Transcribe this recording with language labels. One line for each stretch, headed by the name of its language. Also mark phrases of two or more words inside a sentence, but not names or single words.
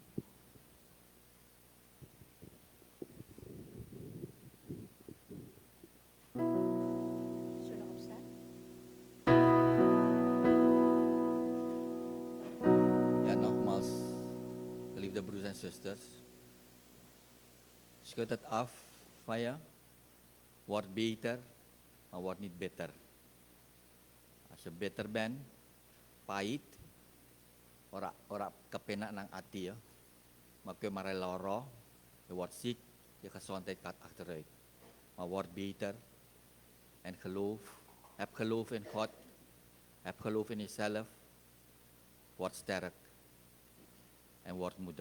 Dutch: Ja, nogmaals, geliefde broers en zusters. Schud het af van je. Word beter, maar word niet bitter. Als je bitter bent,
Javanese: pahit, ora kepenak nang ati ya.
Dutch: Maar kun je maar loro, je wordt ziek, je gezondheid gaat achteruit. Maar word beter en geloof. Heb geloof in God. Heb geloof in jezelf. Word sterk en word moedig.